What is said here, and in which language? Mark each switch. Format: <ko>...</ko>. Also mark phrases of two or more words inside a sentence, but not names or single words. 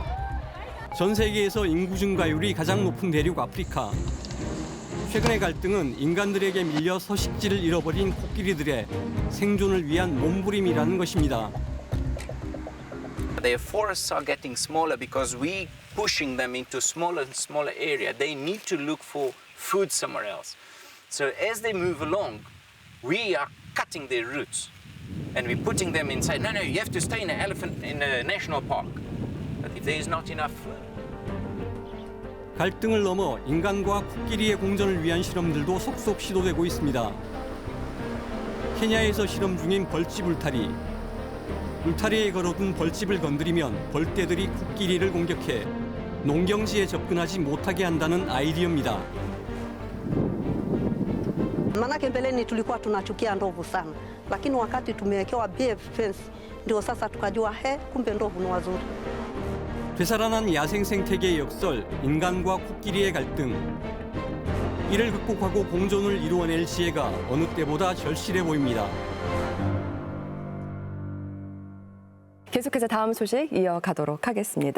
<ko>전 세계에서 인구 증가율이 가장 높은 대륙 아프리카. 최근의 갈등은 인간들에게 밀려 서식지를 잃어버린 코끼리들의 생존을 위한 몸부림이라는 것입니다.</ko> <en>Their forests are getting smaller because we pushing them into smaller and smaller area. They need to look for food somewhere else. So as they move along, we are cutting their roots, and we're putting them inside. No, you have to stay in a national park. But if there is not enough food.</en> <ko>갈등을 넘어 인간과 코끼리의 공존을 위한 실험들도 속속 시도되고 있습니다. 케냐에서 실험 중인 벌집 울타리. 울타리에 걸어둔 벌집을 건드리면 벌떼들이 코끼리를 공격해 농경지에 접근하지 못하게 한다는 아이디어입니다.</ko> <sw>Manake mbeleni tulikuwa tunachukia ndovu sana, lakini wakati tumewekewa</sw> <en>BF fence</en> <sw>ndio sasa tukajua kumbe ndovu ni wazuri.</sw> <ko>되살아난 야생 생태계의 역설, 인간과 코끼리의 갈등. 이를 극복하고 공존을 이루어낼 지혜가 어느 때보다 절실해 보입니다. 계속해서 다음 소식 이어가도록 하겠습니다.</ko>